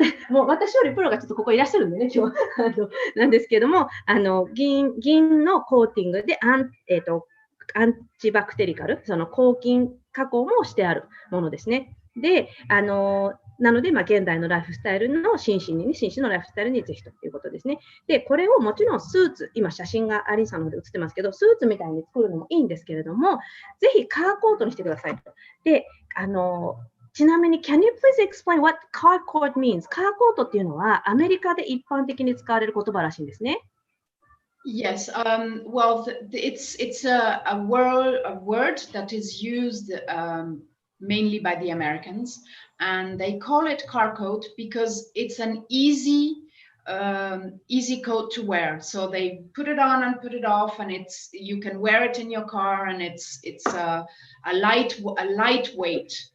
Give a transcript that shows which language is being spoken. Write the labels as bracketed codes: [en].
[ja] もう私よりプロがちょっとここいらっしゃるんでね、今日なんですけども、銀のコーティングでアンチバクテリカル、その抗菌加工もしてあるものですね。で、なので、現代のライフスタイルの紳士のライフスタイルにぜひということですね。で、これをもちろんスーツ、今写真がアリーさんの方で写ってますけど、スーツみたいに作るのもいいんですけれども、ぜひカーコートにしてくださいと。で、ちなみに、 [en] can you please explain what car coat means? [ja] カーコートっていうのはアメリカで一般的に使われる言葉らしいんですね。 [en] Yes, well, it's a word that is used mainly by the Americans, and they call it car coat because it's an easy coat to wear. So they put it on and put it off, and you can wear it in your car, and it's a lightweight.